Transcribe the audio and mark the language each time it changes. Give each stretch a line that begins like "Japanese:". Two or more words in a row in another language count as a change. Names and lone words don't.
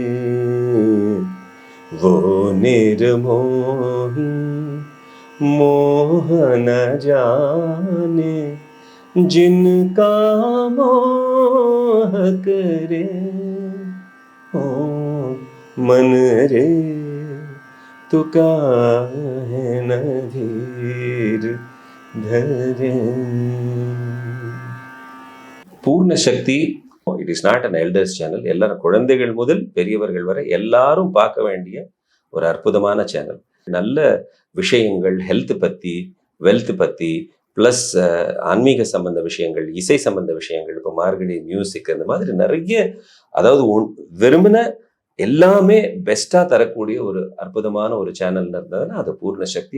Hindi: वो निर्मोही मोह न जाने, जिनका मोह करे ओ मन रे, तू काहे न धीर धरे.
English: பூர்ண சக்தி it is not an elders channel.
Tamil: எல்லாரும் குழந்தைகள் முதல் பெரியவர்கள் வரை எல்லாரும் பார்க்க வேண்டிய ஒரு அற்புதமான சேனல். நல்ல விஷயங்கள், ஹெல்த் பற்றி, வெல்த் பற்றி, ப்ளஸ் ஆன்மீக சம்பந்த விஷயங்கள், இசை சம்பந்த விஷயங்கள், இப்போ மார்கழி மியூசிக், அந்த மாதிரி நிறைய, அதாவது வெறுமன எல்லாமே பெஸ்ட்டாக தரக்கூடிய ஒரு அற்புதமான ஒரு சேனல் இருந்ததுன்னா அது பூர்ண சக்தி.